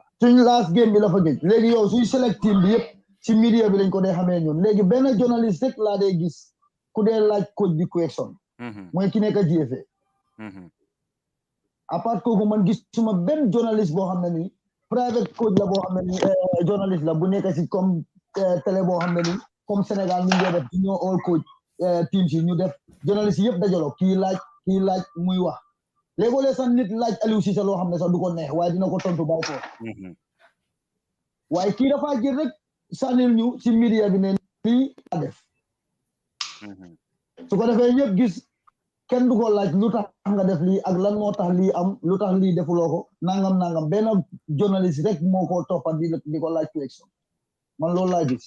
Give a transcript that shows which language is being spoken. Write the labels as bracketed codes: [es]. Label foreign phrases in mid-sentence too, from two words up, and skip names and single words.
[wo] suñ last game bi la fa gëj léegi yow suñ select team bi yëpp ci media bi lañ ko dee xamee ñun léegi benn journaliste rek laa dee gis ku dee laaj coach bi question mooy ki nekk GFA à part kooku man gis suma benn journaliste boo xam ne nii [en] private coach [wo] la boo xam ne nii journaliste la bu nekk ci [fr] comme télé [wo] boo xam ne nii comme Sénégal ñu ngi def ñoo [en] all coach team [wo] si ñu def journaliste yëpp dajaloo kii laaj muy wax léegoo-lee sax nit laaj Aliou Cissé loo xam ne sax du ko neex waaye dina ko tontu bàyyi ko waaye kii dafa jël rek sànnil ñu ci media bi ne lii la def su ko defee ñëpp gis kenn du ko laaj lu tax nga def lii ak lan moo tax lii am lu tax lii defuloo ko nangam benn journaliste rek moo ko toppat di ko laaj question man loolu laa gis